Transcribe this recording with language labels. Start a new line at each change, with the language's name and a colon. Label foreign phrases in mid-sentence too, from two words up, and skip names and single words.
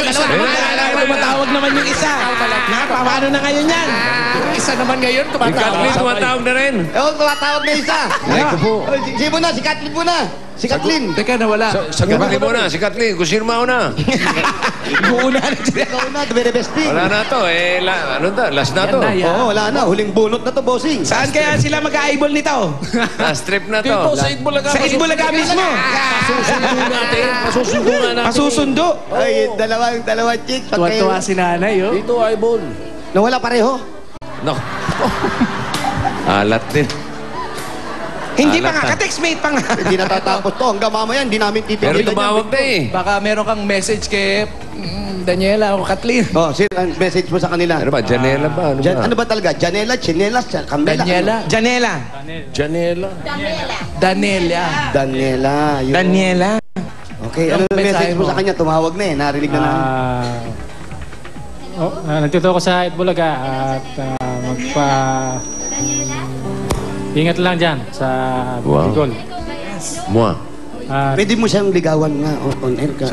Filipino: Tumatawag naman yung isa. Paano na ngayon yan? Isa naman ngayon, Si Kathleen tumatawag na rin. Oo, tumatawag na isa. Ay, ko po. Si muna, si Kathleen muna. Si Kathleen. Teka, nawala. Si Kathleen muna, si Kathleen. Kung sino mauna. Buuna na siya. Ikaw na,
English: the very best thing.
Filipino: Wala na to. Ano to? Last na to. Oo, wala na. Huling bunot na to, bossing. Saan kaya sila mag-eyeball nito?
English: Last trip
Filipino: na to. Dito, sa Itbulaga. Sa Itbulaga mismo. Pasusundo natin. Pasusundo nga natin. Pasusundo. Ay, dalawa chick. Tuwa-tuwa si nanay, oh. Dito, eyeball. Nawala pareho. Naku. Alat din. Hindi pa Alat nga, na. ka-textmate pa nga. Hindi natatapos to. Hanggang mamaya, hindi namin Pero titigilan tumawag na eh. Baka meron kang message kay Daniela o Kathleen. Oh, message mo sa kanila. Ano ba? Janela ba? Ano ba? Ano ba talaga? Janela, Chinelas, Camela? Daniela. Janela. Janela. Daniela. Daniela. Yun. Daniela. Okay, ano Yung message mensahe mo mo? sa kanya? Tumawag na eh. Narinig na namin. Nandito ako sa Itbulaga at ingat lang dyan sa Wow. Bicol. Mua. Pwede mo siyang ligawan nga
English: on air
Filipino: ka.